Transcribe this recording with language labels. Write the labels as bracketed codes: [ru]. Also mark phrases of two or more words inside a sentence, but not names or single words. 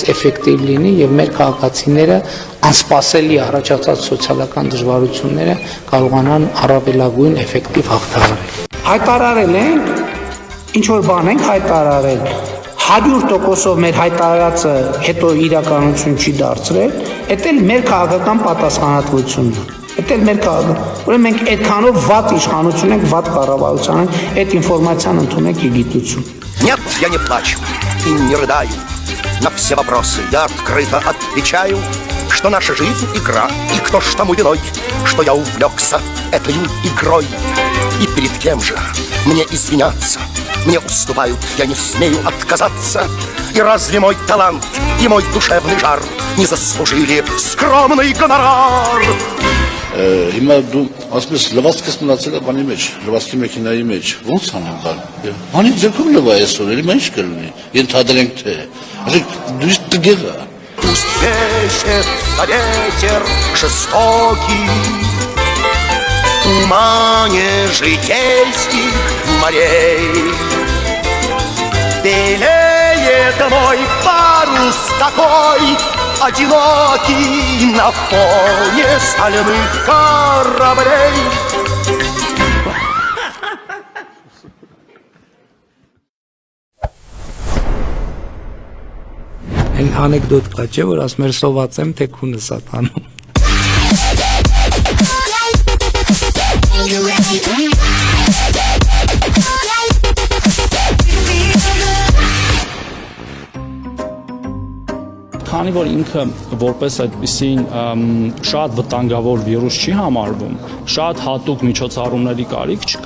[hy] էֆեկտիվ լինի եւ մեր քաղաքացիները անսպասելի առաջացած սոցիալական դժվարությունները կարողանան առավելագույն էֆեկտիվ հաղթահարել։ Հայտարարել ենք, ինչ որ բան ենք հայտարարել 100%-ով մեր հայտարարածը հետո իրականություն չի դարձրել, դա էլ մեր քաղաքական պատասխանատվությունն է։ Դա էլ մեր քաղաքական։ Ուրեմն մենք այդքանով վատ իշխանություն ենք, վատ կառավարություն ենք, այդ ինֆորմացիան ընդունեք ի գիտություն։ [ru] Нет, я не плачу и не рыдаю. На все вопросы я открыто отвечаю, что наша жизнь игра, и кто ж тому виной, что я увлекся этой игрой. И перед кем же мне извиняться? Мне уступают, я не смею отказаться. И разве мой талант и мой душевный жар не заслужили скромный гонорар? [hy] Հիմա դու ասես լվացքս մնացել է բանի մեջ, լվացքի մեքենայի մեջ, ո՞նց անողալ։ Բանի ձերքում լվա այսօր, էլի ինչ կլինի։ Ենթադրենք թե, ասեք դու տգեղա։ [ru] Пусть весится ветер жестокий, тумане житейских морей. Белеет мой парус такой, одинокий на фоне стальных кораблей. [hy] Այն անեկդոտ կա, չէ, որ ասում էր սոված եմ, թե քունը սատանում։ Քանի որ ինքը որպես այդպիսին շատ վտանգավոր վիրուս չի համարվում, շատ հատուկ միջոցառումների կարիք չկա։